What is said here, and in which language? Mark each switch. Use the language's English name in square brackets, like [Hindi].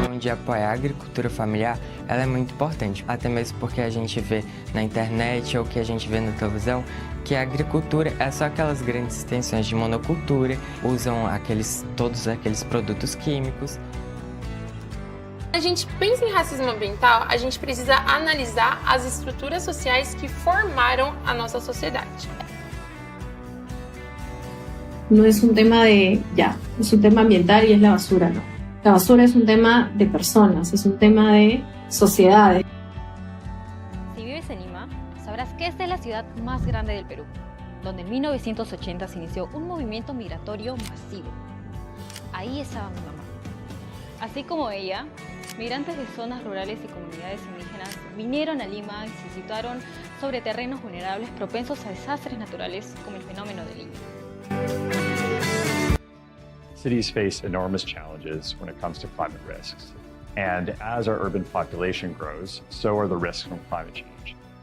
[Portuguese] apoiar a agricultura familiar, ela é muito importante, até mesmo porque a gente vê na internet ou que a gente vê na televisão que a agricultura é só aquelas grandes extensões de monocultura, usam todos aqueles produtos químicos. Quando a gente pensa em racismo ambiental, a gente precisa analisar as estruturas sociais que formaram a nossa sociedade. [Spanish] No es un tema es un tema ambiental y es la basura, no. La basura es un tema de personas, es un tema de sociedades. Si vives en Lima, sabrás que esta es la ciudad más grande del Perú, donde en 1980 se inició un movimiento migratorio masivo. Ahí estaba mi mamá. Así como ella, migrantes de zonas rurales y comunidades indígenas vinieron a Lima y se situaron sobre terrenos vulnerables propensos a desastres naturales como el fenómeno del Niño. [English] Cities face enormous challenges when it comes to climate risks. And as our urban population grows, so are the risks from climate change.